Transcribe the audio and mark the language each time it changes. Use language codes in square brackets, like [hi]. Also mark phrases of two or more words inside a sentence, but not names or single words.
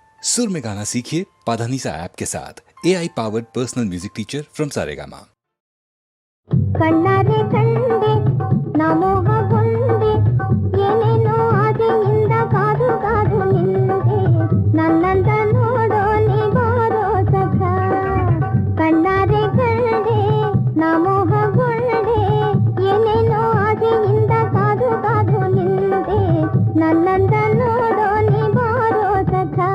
[hi] सुर में गाना सीखिए पाधानीसा ऐप के साथ। [en] AI powered personal music teacher from Saregama. [kn] ಕಣ್ಣಾರೆ ಕಂಡೆ ನಮೋಹಗೊಂಡೆ ಏನೇನೋ ಆಸೆಯಿಂದ ಕಾದು ಕಾದು ನಿಂದೆ ನನ್ನಂತ ನೋಡೋ ನೀ ಬಾರೋ ಸಖ. ಕಣ್ಣಾರೆ ಕಂಡೆ ನಮೋಹಗೊಂಡೆ ಏನೇನೋ ಆಸೆಯಿಂದ ಕಾದು ಕಾದು ನಿಂದೆ ನನ್ನಂತ ನೋಡೋ ನೀ ಬಾರೋ ಸಖ.